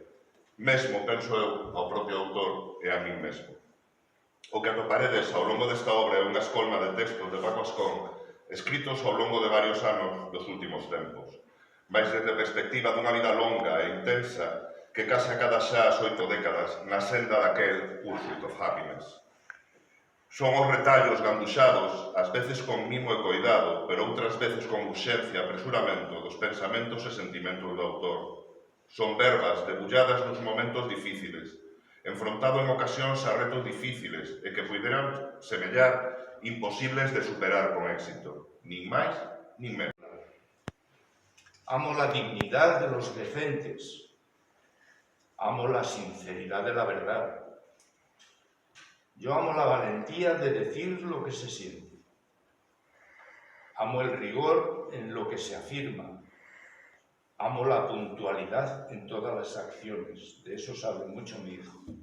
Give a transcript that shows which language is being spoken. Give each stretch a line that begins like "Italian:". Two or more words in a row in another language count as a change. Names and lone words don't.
Galician: Mesmo, penso eu, ao propio autor e a min mesmo. O que atoparedes ao longo desta obra é unha escolma de textos de Paco Ascón escritos ao longo de varios anos dos últimos tempos, mais desde a perspectiva dunha vida longa e intensa que case a cada xa as 8 décadas na senda daquel
English: pursuit of happiness.
Galician: Son os retallos ganduxados, ás veces con mimo e coidado, pero outras veces con urxencia e apresuramento dos pensamentos e sentimentos do autor. Son verbas debulladas nos momentos difíciles, enfrontado en ocasións a retos difíciles e que puderan semellar imposibles de superar con éxito, nin máis nin menos.
Spanish: Amo la dignidad de los decentes, amo la sinceridad de la verdad, yo amo la valentía de decir lo que se siente, amo el rigor en lo que se afirma, amo la puntualidad en todas las acciones, de eso sabe mucho mi hijo.